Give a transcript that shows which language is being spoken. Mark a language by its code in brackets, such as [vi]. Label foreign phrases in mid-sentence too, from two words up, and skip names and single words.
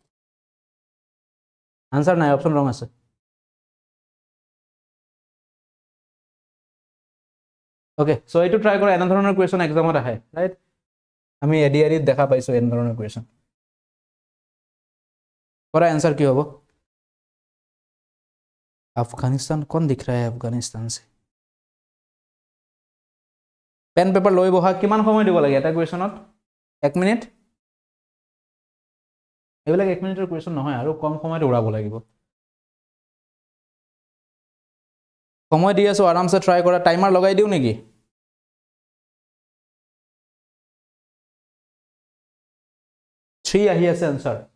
[as] আনসাৰ নাই [en] option wrong [as] আছে [en] okay so [as] এইটো ট্ৰাই কৰা এনে ধৰণৰ কোৱেশ্চন এক্সামত আহে ৰাইট আমি এডিআৰিত দেখা পাইছো এনে ধৰণৰ কোৱেশ্চন কৰা आंसर কি হ'ব [hi] अफगानिस्तान कौन दिख रहा है अफगानिस्तान से [en] pen paper [as] লৈ বহা কিমান সময় দিব লাগে এটা কোৱেশ্চনত 1 মিনিট এইবিলাক 1 মিনিটৰ কোৱেশ্চন নহয় আৰু কম সময়ত উৰাব লাগিব সময় দি আছো আৰামছে ট্ৰাই কৰা টাইমাৰ লগাই দিও নেকি 3 আহি আছে आंसर